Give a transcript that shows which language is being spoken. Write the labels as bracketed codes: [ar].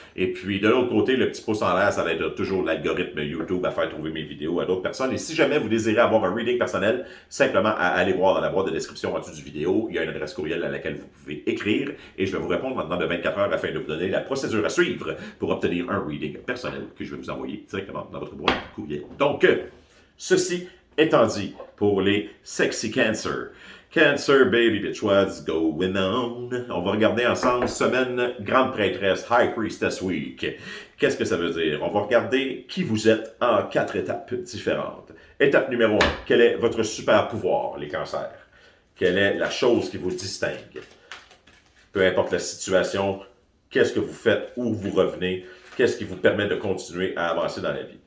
[fr] Et puis de l'autre côté, le petit pouce en l'air, ça va être toujours l'algorithme YouTube à faire trouver mes vidéos à d'autres personnes. Et si jamais vous désirez avoir un reading personnel, simplement à aller voir dans la boîte de description en dessous du vidéo, il y a une adresse courriel à laquelle vous pouvez écrire et je vais vous répondre maintenant de 24 heures afin de vous donner la procédure à suivre pour obtenir un reading personnel que je vais vous envoyer directement dans votre boîte courriel. Donc, ceci étant dit, pour les sexy cancer. [en] Cancer, baby bitch, what's going on? [fr] On va regarder ensemble semaine grande prêtresse, [en] High Priestess Week. [fr] Qu'est-ce que ça veut dire? On va regarder qui vous êtes en 4 étapes différentes. Étape numéro 1, quel est votre super pouvoir, les cancers? Quelle est la chose qui vous distingue? Peu importe la situation, qu'est-ce que vous faites, où vous revenez, qu'est-ce qui vous permet de continuer à avancer dans la vie.